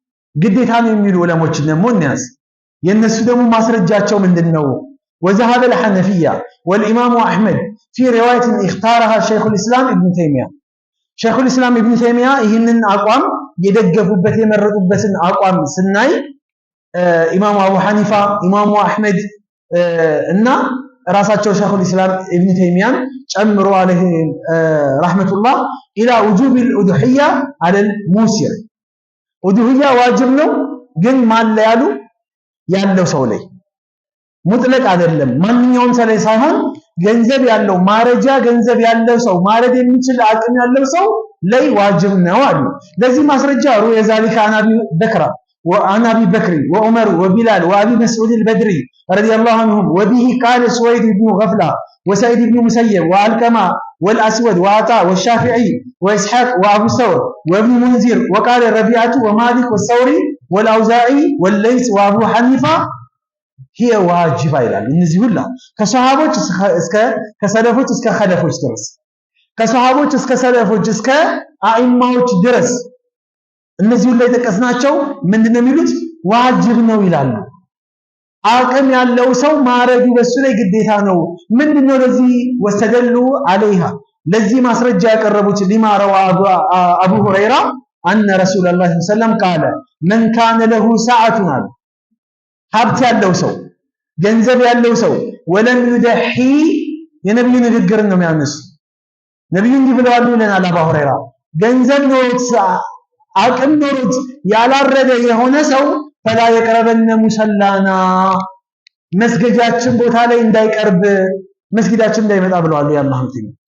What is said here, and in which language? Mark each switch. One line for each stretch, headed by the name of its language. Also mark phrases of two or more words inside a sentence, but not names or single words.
Amharic: ግዴታ ነው የሚሉ ዑለሞችን ደግሞ እንያዝ። የነሱ ደግሞ ማስረጃቸው ምንድነው?
Arabic: وذهب الحنفية والإمام أحمد في رواية اختارها شيخ الإسلام ابن تيمية شيخ الإسلام ابن
Amharic: تيمية ይህንን አቋም የደገፉበት የመረጡበትን አቋም ስናይ ኢማሙ አቡ ሐኒፋ ኢማሙ አህመድ እና ራሳቸው ሸይኹ الإسلام ابن تيمية ጨምሮ
Arabic: عليه رحمة الله إلى وجوب الأضحية على الموسر أضحية
Amharic: واجب ነው ግን ማን ላይ ያለው ሰው ላይ ሙጥለቅ አይደለም ማንኛውም ሰው ላይ ሳይሆን ገንዘብ ያለው ማረጃ ገንዘብ ያለው ሰው ማረድ የሚችል አቅም ያለው ሰው ላይ ዋጅብ ነው አሉ። ለዚህ ማስረጃ የዛሊካ
Arabic: عن أبي بكر وعمر وبلال وأبي مسعود البدري رضي الله عنهم وبه قال سويد بن غفلة وسعيد بن مسيب وعلقمة والأسود وعطاء والشافعي وإسحاق وأبو ثور وابن منذر وقال الربيعة ومالك والثوري والأوزاعي والليث وأبو حنيفة هي واجبة
Amharic: ይላል። እነዚህ ሁላ ከሰሃቦች እስከ ከሰለፎች እስከ ኸለፎች ድረስ ከሰሃቦች እስከ ሰለፎች እስከ አኢማዎች ድረስ እነዚህ ሁላ የተቀስናቸው ምንድነው የሚሉት ዋጅብ ነው ይላሉ። አቅም ያለው ሰው ማረዱ በሱ ላይ ግዴታ ነው። ምንድነው ለዚህ
Arabic: واستدلوا عليها
Amharic: ለዚህ ማስረጃ ያቀረቡት
Arabic: لما روى
Amharic: አቡ ሁረይራ
Arabic: أن رسول الله صلى الله عليه وسلم قال من كان له ساعة
Amharic: ሀብት ያለው ሰው ገንዘብ ያለው ሰው
Arabic: ولم يضح
Amharic: የነብዩ ንግግር ነው የሚያነሱ ነብዩ እንዲህ ብለዋል ይለናል አቡ ሁረይራ ገንዘብ ኖሮት አቅም ኖሮት ያላረደ የሆነ ሰው
Arabic: فلا يقربن مصلانا
Amharic: መስገጃችን ቦታ ላይ እንዳይቀርብ መስጊዳችን እንዳይመጣ ብለዋል የአላህ መልእክተኛ።